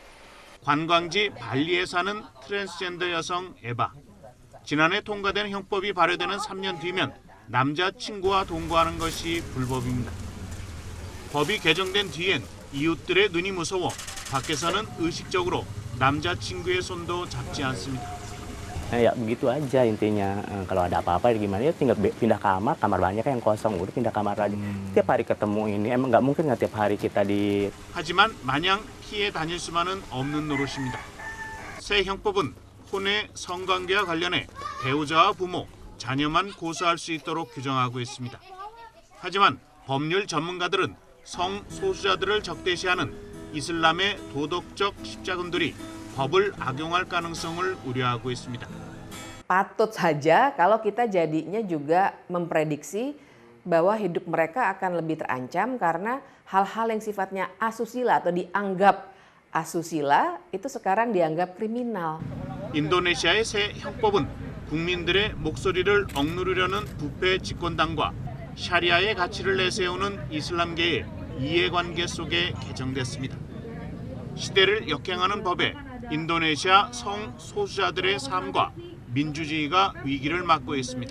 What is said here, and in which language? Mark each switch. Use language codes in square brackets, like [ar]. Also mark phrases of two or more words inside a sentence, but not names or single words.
[ko] 관광지 발리에 사는 트랜스젠더 여성 에바. 지난해 통과된 형법이 발효되는 3년 뒤면 남자친구와 동거하는 것이 불법입니다. 법이 개정된 뒤엔 이웃들의 눈이 무서워 밖에서는 의식적으로 남자친구의 손도 잡지 않습니다. [id] Ya begitu aja intinya. Kalau ada apa-apa gimana ya tinggal pindah kamar banyak yang kosong udah pindah kamar aja. Tiap hari ketemu ini emang nggak mungkin nggak tiap hari kita di. [ko] 하지만 마냥 피해 다닐 수만은 없는 노릇입니다. 새 형법은 혼외 성관계와 관련해 배우자와 부모, 자녀만 고소할 수 있도록 규정하고 있습니다. 하지만 법률 전문가들은 성소수자들을 적대시하는 이슬람의 도덕적 십자군들이 법을 악용할 가능성을 우려하고 있습니다. [id] Patut saja kalau kita jadinya juga memprediksi bahwa hidup mereka akan lebih terancam karena hal-hal yang sifatnya asusila atau dianggap asusila itu sekarang dianggap kriminal. [ko] 인도네시아의 새 형법은 국민들의 목소리를 억누르려는 부패 집권당과 샤리아의 가치를 내세우는 이슬람계의 이해관계 속에 개정됐습니다. 시대를 역행하는 법에 인도네시아 성소수자들의 삶과 민주주의가 위기를 맞고 있습니다.